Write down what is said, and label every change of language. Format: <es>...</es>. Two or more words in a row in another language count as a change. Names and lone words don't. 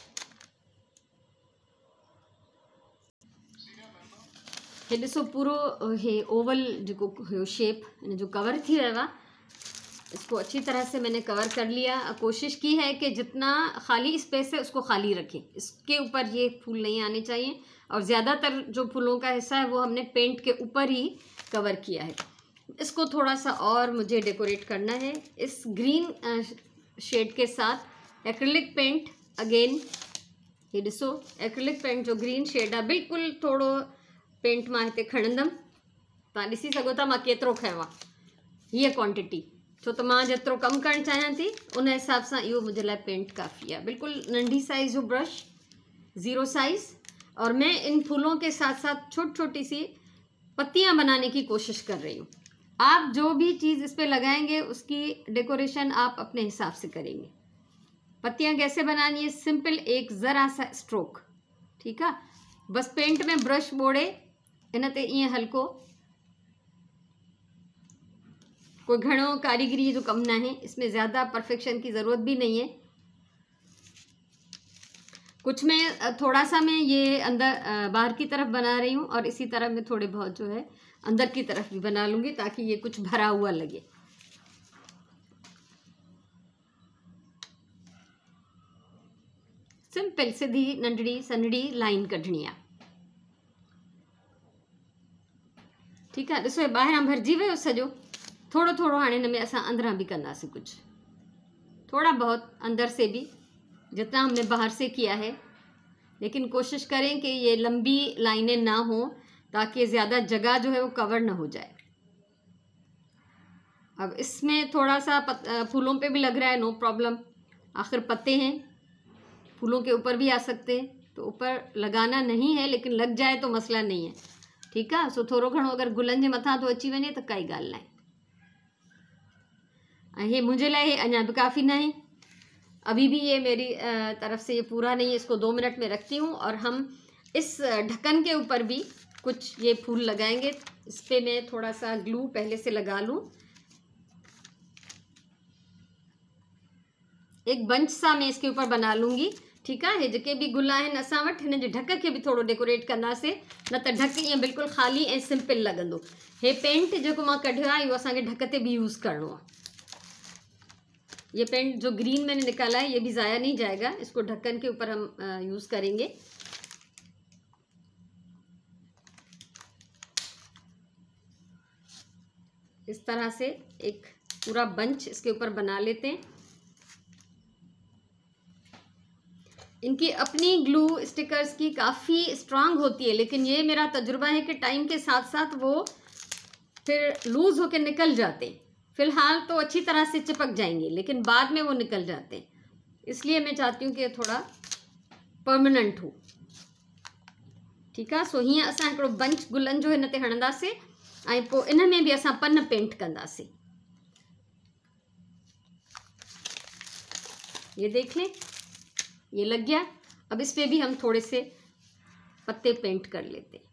<hi>हे ॾिसो पूरो हे ओवल</hi> <sd>जो शेप जो</sd> <hi>कवर थी रहा है, इसको अच्छी तरह से मैंने कवर कर लिया। कोशिश की है कि जितना खाली स्पेस है उसको खाली रखें, इसके ऊपर ये फूल नहीं आने चाहिए। और ज़्यादातर जो फूलों का हिस्सा है वो हमने पेंट के ऊपर ही कवर किया है। इसको थोड़ा सा और मुझे डेकोरेट करना है इस ग्रीन शेड के साथ।</hi> <en>acrylic paint again,</en> <sd>ये ॾिसो</sd> <en>acrylic paint</en> <sd>जो</sd> <en>green shade</en> <sd>आहे, बिल्कुलु थोरो पेंट मां हिते खणंदमि। तव्हां ॾिसी सघो था मां केतिरो खयो आहे, हीअ क्वांटिटी, छो त मां जेतिरो कमु करणु चाहियां थी उन हिसाब सां इहो मुंहिंजे लाइ पेंट काफ़ी आहे। बिल्कुलु नंढी साइज़ जो ब्रश,</sd> <hi>0 साइज़, और मैं इन फूलों के साथ साथ छोटी छोटी सी पत्तियां बनाने की कोशिश कर रही हूँ। आप जो भी चीज़ इस पर लगाएंगे उसकी डेकोरेशन आप अपने हिसाब से करेंगे। पत्तियां कैसे बनानी है, सिंपल एक ज़रा सा स्ट्रोक, ठीक है, बस पेंट में ब्रश</hi> <sd>बोड़े इन ते ईअं हल्को, कोई घणो कारीगरी जो कम ना</sd> <hi>है इसमें, ज़्यादा परफेक्शन की ज़रूरत भी नहीं है। कुछ में थोड़ा सा मैं ये अंदर बाहर की तरफ बना रही हूँ, और इसी तरह मैं थोड़े बहुत जो है अंदर की तरफ भी बना लूँगी, ताकि ये कुछ भरा हुआ लगे।</hi> <sd>सिंपल सीधी नंढड़ी सन्हड़ी लाइन कढणी आहे, ठीकु आहे। ॾिसो ॿाहिरां भरिजी वियो सॼो, थोड़ो थोड़ो हाणे हिन में असां अंदरां भी कंदासीं कुछ,</sd> <hi>थोड़ा बहुत अंदर से भी, जितना हमने बाहर से किया है। लेकिन कोशिश करें कि ये लंबी लाइनें ना हो, ताकि ज़्यादा जगह जो है वो कवर ना हो जाए। अब इसमें थोड़ा सा फूलों पे भी लग रहा है,</hi> <en>no problem,</en> <hi>आखिर पत्ते हैं, फूलों के ऊपर भी आ सकते हैं, तो ऊपर लगाना नहीं है, लेकिन लग जाए तो मसला नहीं है, ठीक है।</hi> <sd>सो थोड़ो घणो अगर गुलनि जे मथां तो अची वञे तो काई ॻाल्हि न आहे।</sd> <hi>ये मुझे</hi> <sd>लाए अञा भी काफ़ी ना</sd> <hi>है, अभी भी ये मेरी तरफ से ये पूरा नहीं है। इसको 2 मिनट में रखती हूँ, और हम इस ढक्कन के ऊपर भी कुछ ये फूल लगाएंगे। इस पर मैं थोड़ा सा ग्लू पहले से लगा लूँ, एक बंच सा मैं इसके ऊपर बना लूँगी, ठीक है।</hi> <sd>ये जेके भी गुल आहिनि असां वटि, हिन जे ढक के भी थोड़ो डेकोरेट कंदासीं, न त ढक ईअं बिल्कुलु ख़ाली ऐं</sd> <en>सिंपल लॻंदो।</en> <sd>हे पेंट जेको मां कढियो आहे इहो असांखे ढक ते भी यूज़ करणो आहे।</sd> <hi>ये पेंट जो ग्रीन मैंने निकाला है ये भी ज़ाया नहीं जाएगा, इसको ढक्कन के ऊपर हम यूज़ करेंगे। इस तरह से एक पूरा बंच इसके ऊपर बना लेते हैं। इनकी अपनी</hi> <en>glue stickers</en> <hi>की काफ़ी स्ट्रांग होती है, लेकिन ये मेरा तजुर्बा है कि टाइम के साथ साथ वो फिर लूज़ होकर निकल जाते हैं। फ़िलहाल तो अच्छी तरह से चिपक जाएंगे, लेकिन बाद में वो निकल जाते हैं, इसलिए मैं चाहती हूँ कि थोड़ा परमानेंट हो, ठीक है।</hi> <sd>सो हीअं असां हिकिड़ो बंच गुलनि जो हिन ते हणंदासीं, ऐं पोइ इन में भी असां पन पेंट कंदासीं।</sd> <hi>ये देख लें, ये लग गया। अब इस पर भी हम थोड़े से पत्ते पेंट कर लेते हैं।</hi>